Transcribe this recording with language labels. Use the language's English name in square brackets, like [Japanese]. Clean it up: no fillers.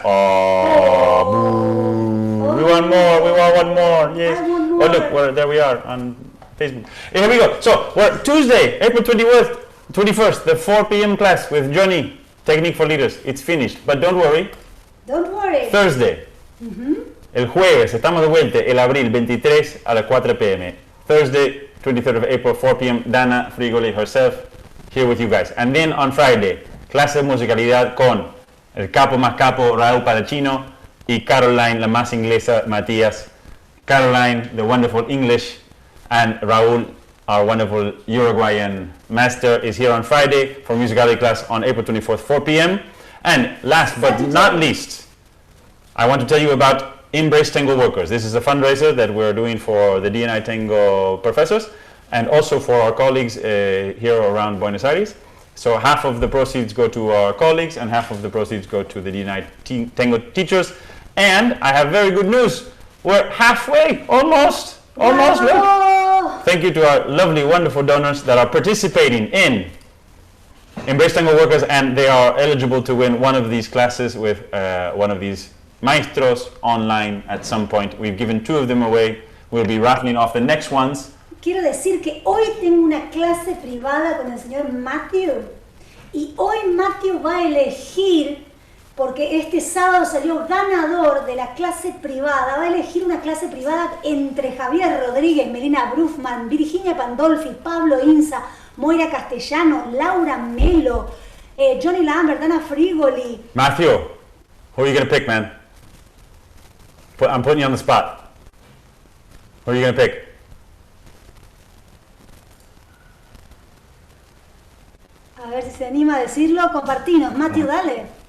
[English] Oh, boo. We want one more. Yes. I want more. Oh, look, there we are on Facebook. Here we go. So, we're Tuesday, April 21st, the 4 p.m. class with Jonny, Technique for Leaders. It's finished, but don't worry. Don't worry. Thursday. [Spanish] El jueves, estamos de vuelta, el abril 23 a las 4 p.m. [English] Thursday, 23rd of April, 4 p.m. Dana Frigoli herself here with you guys. And then on Friday, [Spanish] clase de musicalidad con el capo más capo, Raúl Palacino, y Caroline, la más inglesa, Matías. [English] Caroline, the wonderful English, and Raúl, our wonderful Uruguayan master, is here on Friday for musicality class on April 24th, 4 p.m. And last but not least, I want to tell you about Embrace Tango Workers. This is a fundraiser that we're doing for the D&I Tango professors and also for our colleagues here around Buenos Aires. So half of the proceeds go to our colleagues and half of the proceeds go to the D&I Tango teachers. And I have very good news. We're halfway, almost, look. Thank you to our lovely, wonderful donors that are participating in Embrace Tango Workers, and they are eligible to win one of these classes with one of these maestros online at some point. We've given 2 of them away. We'll be raffling off the next ones. [Spanish] Quiero decir que hoy tengo una clase privada con el señor Matthew y hoy Matthew va a elegir, porque este sábado salió ganador de la clase privada, va a elegir una clase privada entre Javier Rodríguez, Melina Brufman, Virginia Pandolfi, Pablo Inza, Moira Castellano, Laura Melo, Jonny Lambert, Dana Frigoli. [English] Matthew, who are you going to pick, man? I'm putting you on the spot. Who are you going to pick? [Spanish] A ver si se anima a decirlo, compartinos. Matthew, dale.